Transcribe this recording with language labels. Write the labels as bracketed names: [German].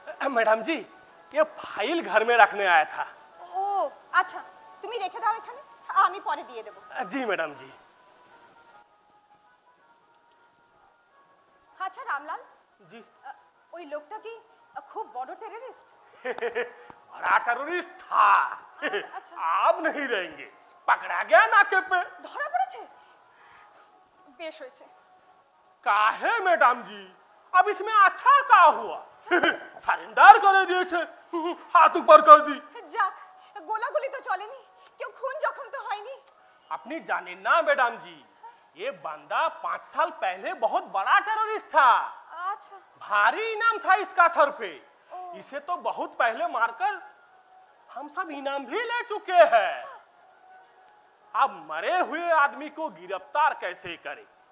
[Hindi] Madam जी, ये file घर में रखने आया था। [Bangla] ও আচ্ছা, তুমি রেখে দাও এখানে, আমি পরে দিয়ে দেবো। [Hindi] जी मैडम जी। [Bangla] আচ্ছা রামলাল, [Hindi] जी [Bangla] ওই লোকটা কি খুব বড় টেররিস্ট? [Hindi] बड़ा टेररिस्ट था। आप नहीं रहेंगे, पकड़ा गया नाके पे। [Bangla] ধরা পড়েছে? বেশ হয়েছে। [Hindi] काहे मैडम जी, अब इसमें अच्छा क्या हुआ? सरेंडर कर दिए, हाथ ऊपर कर दी। [Bangla] যাক, গোলাগুলি তো চলেনি, কেউ খুন জখম তো হয়নি। [Hindi] अपनी जाने ना मैडम जी, ये बंदा 5 साल पहले बहुत बड़ा टेररिस्ट था। [Bangla] আচ্ছা, [Hindi] भारी इनाम था इसका सर पे। इसे तो बहुत पहले मारकर हम सब इनाम भी ले चुके हैं। अब मरे हुए आदमी को गिरफ्तार कैसे करें?